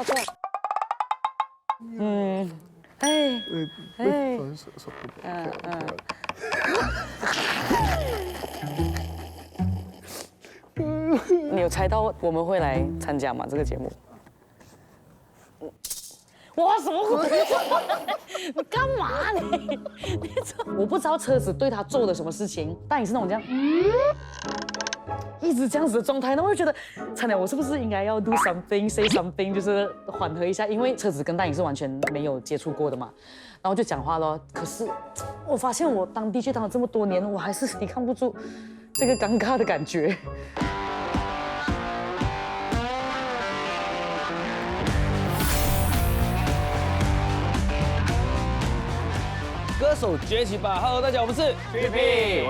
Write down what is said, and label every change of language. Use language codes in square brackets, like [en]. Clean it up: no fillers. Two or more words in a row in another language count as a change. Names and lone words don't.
[zh] 你有猜到我們會來參加嗎？這個節目？哇！什麼鬼？你幹嘛你？我不知道車子對他做了什麼事情，但你是那種這樣，一直這樣子的狀態，那我就覺得，慘了，我是不是應該要 [en] do something say something， [zh] 就是緩和一下，因為車子跟大影是完全沒有接觸過的嘛，然後就講話咯。可是我發現我當 DJ 當了這麼多年，我還是抵抗不住這個尷尬的感覺。歌手崛起吧 ！Hello， 大家好，我们是 PP，